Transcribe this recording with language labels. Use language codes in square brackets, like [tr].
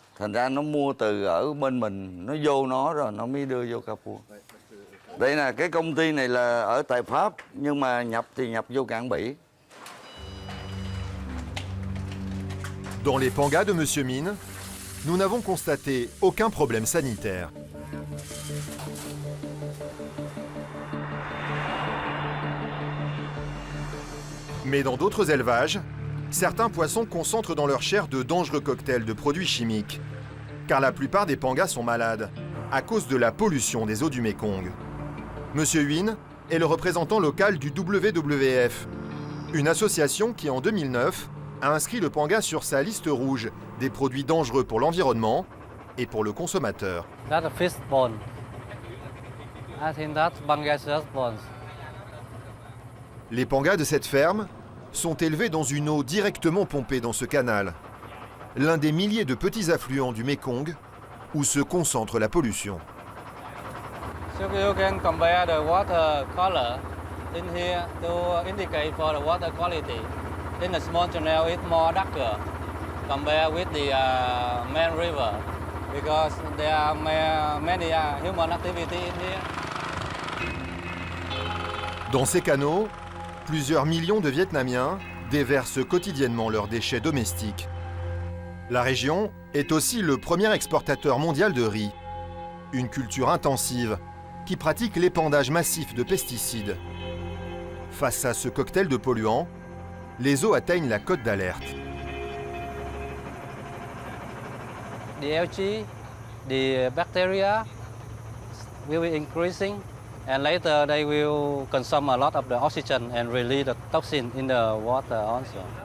[vi] Thành ra nó mua từ ở bên mình, nó vô nó rồi nó mới đưa vô cá vua. Đây là cái công ty này là ở tại Pháp nhưng mà nhập thì nhập vô cảng Bỉ. [fr] Dans les pangas de Monsieur Mine, nous n'avons constaté aucun problème sanitaire. Mais dans d'autres élevages, certains poissons concentrent dans leur chair de dangereux cocktails de produits chimiques, car la plupart des pangas sont malades à cause de la pollution des eaux du Mékong. Monsieur Huynh est le représentant local du WWF, une association qui en 2009 a inscrit le panga sur sa liste rouge des produits dangereux pour l'environnement et pour le consommateur. [en] That's a fish bone. I think that's Bangladesh bones. [fr] Les pangas de cette ferme sont élevés dans une eau directement pompée dans ce canal, l'un des milliers de petits affluents du Mékong où se concentre la pollution. [en] So you can compare the water color in here to indicate for the water quality. In the small channel, it's more darker compared with the main river because there are many human activity in here. [fr] Dans ces canaux, plusieurs millions de Vietnamiens déversent quotidiennement leurs déchets domestiques. La région est aussi le premier exportateur mondial de riz, une culture intensive qui pratique l'épandage massif de pesticides. Face à ce cocktail de polluants, les eaux atteignent la cote d'alerte. [en] The algae, the bacteria will be increasing and later they will consume a lot of the oxygen and release the toxin in the water also.